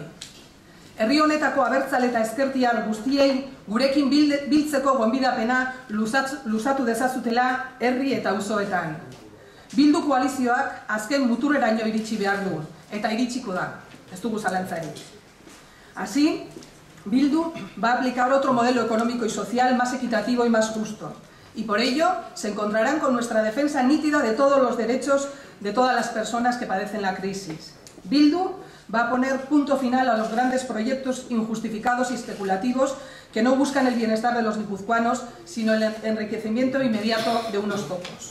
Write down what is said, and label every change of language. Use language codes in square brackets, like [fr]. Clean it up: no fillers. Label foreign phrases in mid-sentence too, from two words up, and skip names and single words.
[eu] Herri honetako abertzale eta ezkertiar guztiei gurekin biltzeko gonbidapena luzatu dezazutela herri eta auzoetan. Bildu koalizioak azken muturreraino iritsi behar du, eta iritsiko da, ez dugu zalantzarik. [es] Así, Bildu va a aplicar otro modelo económico y social más equitativo y más justo. Y por ello se encontrarán con nuestra defensa nítida de todos los derechos de todas las personas que padecen la crisis. Bildu va a poner punto final a los grandes proyectos injustificados y especulativos que no buscan el bienestar de los guipuzcoanos, sino el enriquecimiento inmediato de unos pocos.